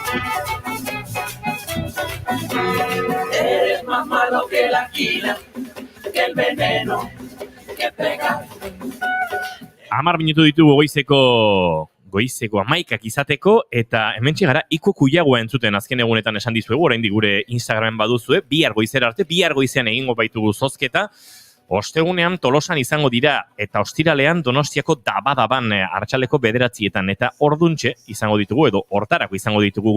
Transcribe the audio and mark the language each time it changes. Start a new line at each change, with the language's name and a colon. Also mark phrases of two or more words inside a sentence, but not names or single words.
Spanish: Eres más malo que la quina, que el veneno que pega.
Basque: 10 minutu ditugu goizeko 11 izateko, eta hementxe gara Iko Kuiagoa entzuten azken egunetan esan dizuegu, oraindik gure Instagramen baduzue, bihar goizera arte, bihar goizean egingo baitugu zozketa, ostegunean Tolosan izango dira, eta ostiralean Donostiako Dabadaban arratsaleko 9etan, eta orduntxe izango ditugu, edo hortarako izango ditugu